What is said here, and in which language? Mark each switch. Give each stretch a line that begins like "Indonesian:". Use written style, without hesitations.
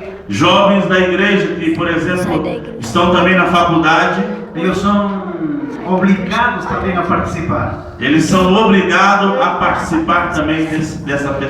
Portuguese: Jovens da igreja que, por exemplo, estão também na faculdade,
Spanish: ellos son obligados también a participar.
Portuguese: eles são obrigados a participar também dessa